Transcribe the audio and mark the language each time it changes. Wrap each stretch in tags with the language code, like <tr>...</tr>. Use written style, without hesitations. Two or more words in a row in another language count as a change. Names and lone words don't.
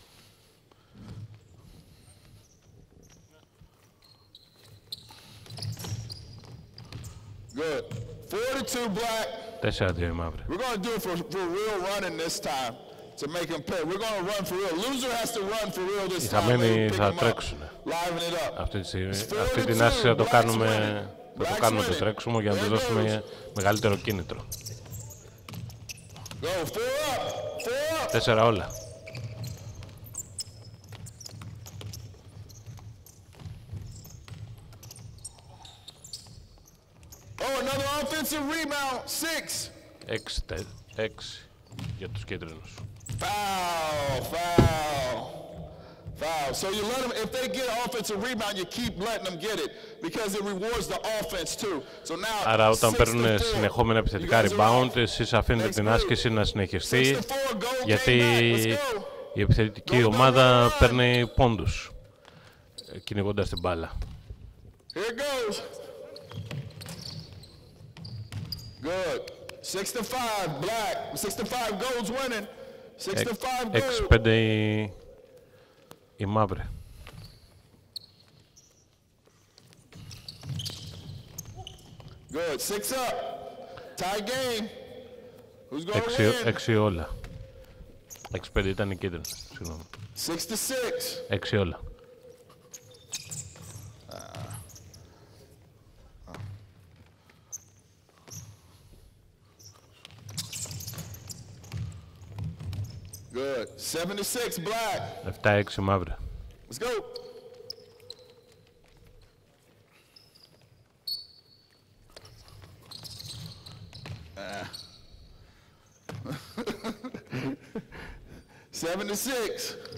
<en>Good. 4-2 black.</en> <el>4-2 μαύρη.</el> <en>We're going to do it for real running this time to make them pay. We're going to run for real. Loser has to run for real this</en> <el>Οι</el> <en>time.</en> <el>χαμένοι θα τρέξουν.</el> <en>Liven it up.</en> <el>Αυτή την άσκηση θα το κάνουμε το τρέξιμο για να τους δώσουμε μεγαλύτερο κίνητρο.</el> <en>Go, 4 up.</en> <el>4 όλα.</el> <en>Oh, another offensive rebound. 6.</en> <el>6 για τους κίτρινους.</el> <en>Foul. So you let them, if they get an offensive rebound, you keep letting them get it because it rewards the offense too. So now,</en> <el>άρα όταν παίρνουν συνεχόμενα επιθετικά rebound, εσείς αφήνετε την άσκηση να συνεχιστεί, γιατί η επιθετική ομάδα παίρνει πόντους κυνηγώντας την μπάλα.</el> <en>Here it goes. Good. 6-5, black. 6-5 goals winning. 6-5 goals.</en> <el>6-5 η μαύρη.</el> <en>Good. 6 up. Tie game. Who's going to win?</en> <el>6 όλα. 6-5 ήταν η κίτρινη. Συγγνώμη.</el> <en>6-6.</en> <el>6 όλα.</el> <en>Good. 7-6 black.</en> <el>7-6 μαύρη.</el> <en>Let's go. Seven to 6.</en>